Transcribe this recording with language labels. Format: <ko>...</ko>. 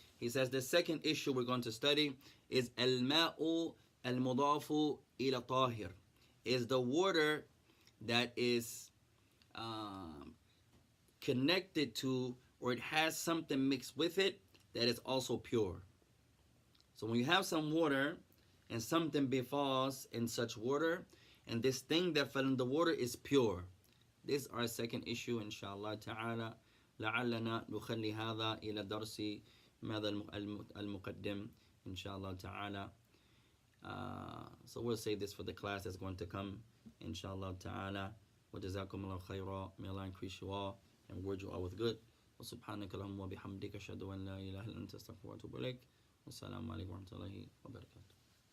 <en>He says the second issue we're going to study is al-ma'u al-mudafu ila tahir, is the water that is connected to, or it has something mixed with it that is also pure. So when you have some water and something befalls in such water, and this thing that fell in the water is pure, this is our second issue, inshallah ta'ala.</en> <ar>لعلنا نخلي هذا إلى درس ماذا المقدم inshallah ta'ala.</ar> <en>So we'll save this for the class that's going to come, inshallah ta'ala.</en> <ar>وجزاكم الله خيرا.</ar> <en>May Allah increase you all and reward you all with good.</en> <ar>وسبحانك اللهم وبحمدك أشهد أن لا إله إلا أنت أستغفرك وأتوب إليك. والسلام عليكم ورحمة الله وبركاته.</ar>